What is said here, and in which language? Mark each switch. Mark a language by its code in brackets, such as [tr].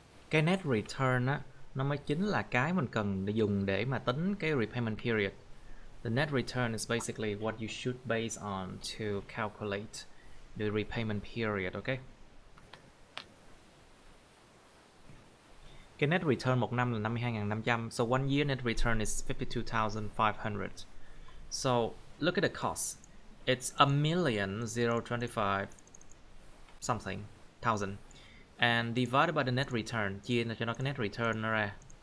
[vi] Cái net return á, nó mới chính là cái mình cần để dùng để mà tính cái repayment period. [en] The net return is basically what you should base on to calculate the repayment period, okay? [vi] Cái net return một năm là 52.500. [en] So one year net return is 52,500. So look at the cost. It's 1,025,000 something thousand. And divided by the net return, [vi] chia cho nó cái net return nó ra.